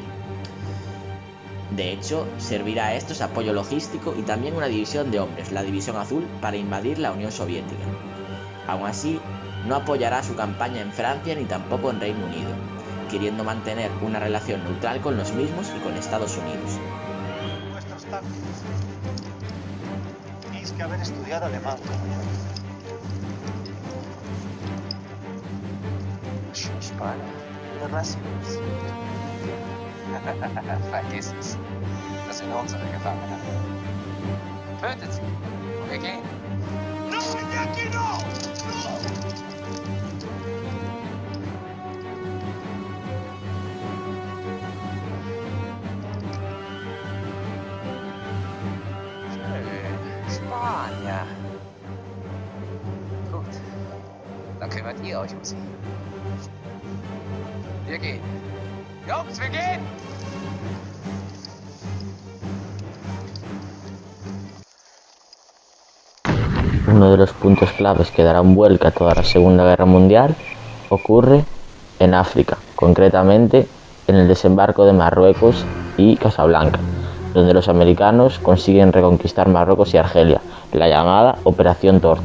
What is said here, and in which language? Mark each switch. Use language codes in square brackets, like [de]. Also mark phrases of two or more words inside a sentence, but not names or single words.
[es] De hecho, servirá a estos apoyo logístico y también una división de hombres, la División Azul, para invadir la Unión Soviética. Aún así, no apoyará su campaña en Francia ni tampoco en Reino Unido, queriendo mantener una relación neutral con los mismos y con Estados Unidos. Nuestros tanques. Tenéis que haber estudiado alemán como yo. [de] Vergiss es. Das sind unsere Gefangenen. Tötet sie. Wir gehen. [es] ¡No, Iñaki, no! [de] Schön. Spanier. Gut. Dann kümmert ihr euch um sie. Wir gehen. Jungs, wir gehen! [es] Uno de los puntos claves que dará un vuelco a toda la Segunda Guerra Mundial ocurre en África, concretamente en el desembarco de Marruecos y Casablanca, donde los americanos consiguen reconquistar Marruecos y Argelia, la llamada Operación Torch.